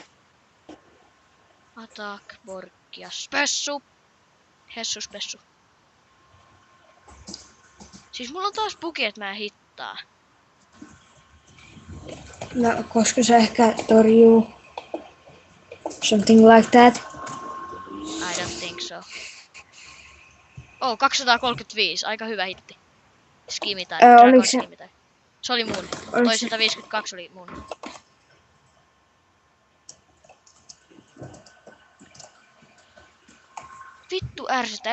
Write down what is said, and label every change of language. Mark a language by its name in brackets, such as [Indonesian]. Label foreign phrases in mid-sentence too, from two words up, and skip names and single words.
[Finnish] Attack, Borkki ja spessu. Hessu spessu. Siis mulla on taas bugi, et mä en hittaa. No, koska se ehkä torjuu. [English] Something like that. I don't think so. [Finnish] Oh, 235. Aika hyvä hitti. Skimi tai Dragon Oliko se... Skimi tai. Se oli mun. Oliko Toi se... 152 oli mun. Vittu ärsyttää.